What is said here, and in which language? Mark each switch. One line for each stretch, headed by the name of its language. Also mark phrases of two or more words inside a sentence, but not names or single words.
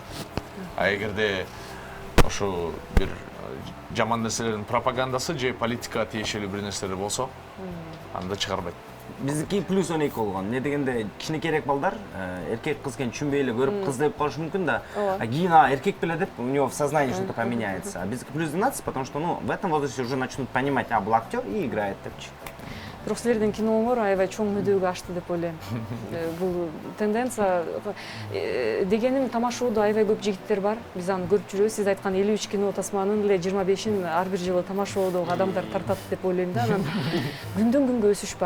Kyrgyz: А эгерде ошо бир жаман нерселердин пропагандасы же политикага тиешелүү бир нерселер болсо, анда чыгарбайт. Биздики +12 болгон. Не дегенде кичинекейрээк балдар эркек кыз экенин түшүнбөй эле көрүп кыз деп коюшу мүмкүн да. А кийин эркек беле деп
Russian: у него в сознании что-то поменяется.
Kyrgyz: А биздики +12,
Russian: потому что в этом возрасте уже начнут понимать,
Kyrgyz: бул актер
Russian: и играет депчи.
Kyrgyz: Бирок силердин киноңор аябай чоң мүддөөгө ашты деп ойлойм. Бул тенденция дегеним тамашоодо аябай көп жигиттер бар. Биз аны көрүп жүрөбүз. Сиз айткан 53 кино тасманын эле 25-ин ар бир жылы тамашоодо адамдар тартат деп ойлойм да. Анан күндөн күнгө өсүш бар.